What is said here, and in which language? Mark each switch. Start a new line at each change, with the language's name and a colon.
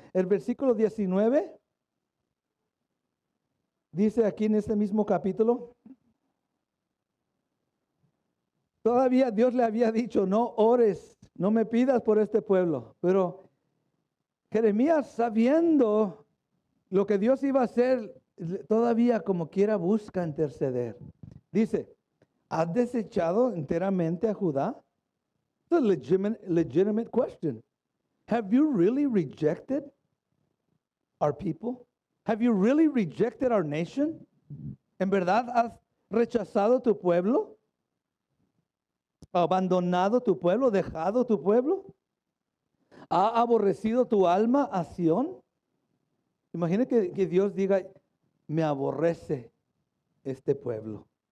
Spanish: El versículo 19 dice aquí en este mismo capítulo, todavía Dios le había dicho, no ores, no me pidas por este pueblo. Pero Jeremías, sabiendo lo que Dios iba a hacer, todavía como quiera busca interceder. Dice, ¿has desechado enteramente a Judá?
English: It's a legitimate question. Have you really rejected our people? Have you really rejected our nation?
Spanish: ¿En verdad has rechazado tu pueblo? ¿Abandonado tu pueblo? ¿Dejado tu pueblo? ¿Ha aborrecido tu alma a Sión? Imagina que Dios diga, me aborrece este pueblo.